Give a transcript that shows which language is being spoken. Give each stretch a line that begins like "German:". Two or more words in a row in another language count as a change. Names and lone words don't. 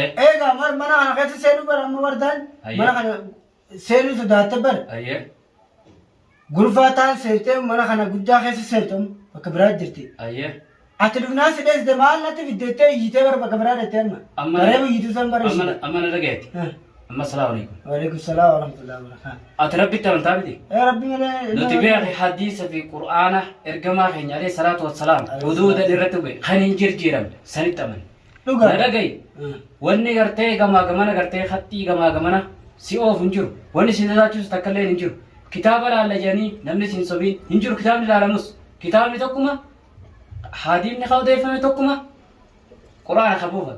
Oromo: eegaa mana kana keessa seenuu bar amma bardaan mana kana seenuu sodaatte bar gurfaa taan seentee mana kana guddaa keessa seentum bakka biraa jirti ati dhufnaa si dheessite maal natti fiddeettee iyyitee bar bakka biraa dhettee amma bareebu iyyituu san bara ishee amma na dhageetti amma
Arabic: السلام عليكم وعليكم السلام ورحمة الله وبركاته
Oromo: ati rabbitti amantaa miti rabbi malee nuti beekne hadiisa fi qur'aana ergamaa keenya
Arabic: عليه الصلاة والسلام
Oromo: huduuda irratti bu'e kan hin jirjiiramne sanitti amane na dhagayi wanni gartee gamaa gamana gartee hattii gamaa gamana si oofu hin jiru wanni si tajaajilu takka illee hin jiru kitaaba laalla jedhanii namni si hin sobiin hin jiru kitaabni laalamus kitaabni tokkuma hadiisni ka odeeffame tokkuma qur'aana ka buufame